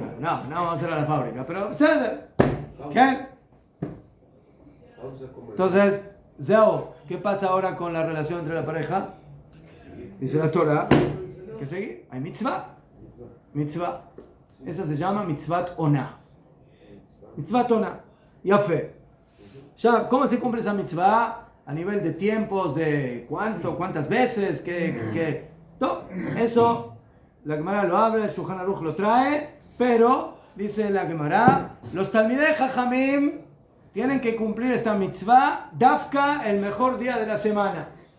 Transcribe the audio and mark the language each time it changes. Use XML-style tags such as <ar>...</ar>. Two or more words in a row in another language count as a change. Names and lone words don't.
<es>No vamos a cerrar la fábrica, pero Sadar, ¿qué? Entonces, Zeo, ¿qué pasa ahora con la relación entre la pareja? Dice la Torah, ¿qué sigue? Hay mitzvah. Mitzvah. Esa se llama</es> <he>מצוות עונה. מצוות עונה. יפה.</he> <es>Ya, ¿cómo se cumple esa mitzvah? A nivel de tiempos, de cuántas veces, no, eso, la Gemara lo abre, el Shulchan Aruch lo trae, pero, dice la Gemara, los</es> <he>תלמידי חכמים</he> <es>tienen que cumplir esta mitzvah, Dafka, el mejor día de la semana.</es>